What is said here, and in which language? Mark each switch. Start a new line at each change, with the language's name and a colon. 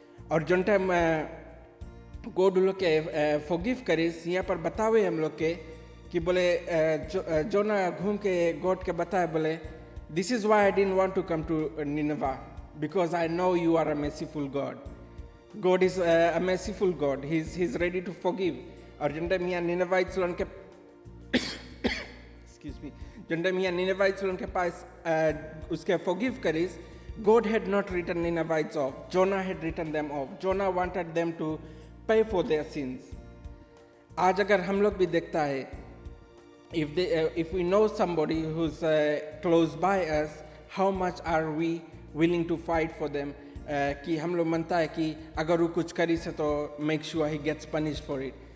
Fiji Hindi: और जो टाइम God लोग के forgive करिस, यहाँ पर बतावे हम लोग के कि बोले जोना घूम के God के बताए बोले,
English: this is why I didn't want to come to Nineveh, because I know you are a merciful God. God is a merciful God. He's ready to forgive.
Fiji Hindi: और जो टाइम यहाँ Ninevites लोगों के
English: excuse me,
Fiji Hindi: जो टाइम यहाँ Ninevites लोगों के पास उसके forgive करिस,
English: God had not written Ninevites off. Jonah had written them off. Jonah wanted them to pay for their sins.
Fiji Hindi: आज अगर हम लोग भी देखता है,
English: if we know somebody who's close by us, how much are we willing to fight for them?
Fiji Hindi: कि हम लोग मानता है कि अगर वो कुछ करी से तो
English: make sure he gets punished for it.